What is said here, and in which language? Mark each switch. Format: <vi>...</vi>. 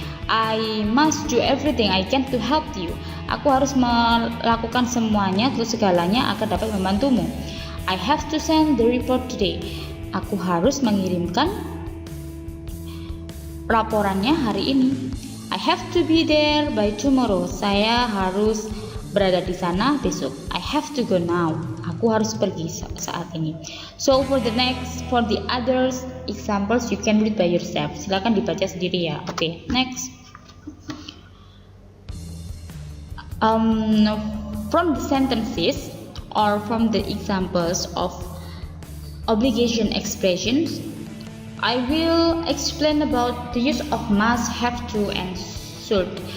<en>I must do everything I can to help you.</en> <id>Aku harus melakukan semuanya atau segalanya agar dapat membantumu.</id> <en>I have to send the report today.</en> <id>Aku harus mengirimkan laporannya hari ini.</id> <en>I have to be there by tomorrow.</en> <id>Saya harus berada di sana besok.</id> <en>I have to go now.</en> <id>Aku harus pergi saat ini.</id> <en>So for the others examples you can read by yourself.</en> <id>Silakan dibaca sendiri ya.</id> <en>Okay, next. From the sentences or from the examples of obligation expressions, I will explain about the use of must, have to, and should.</en>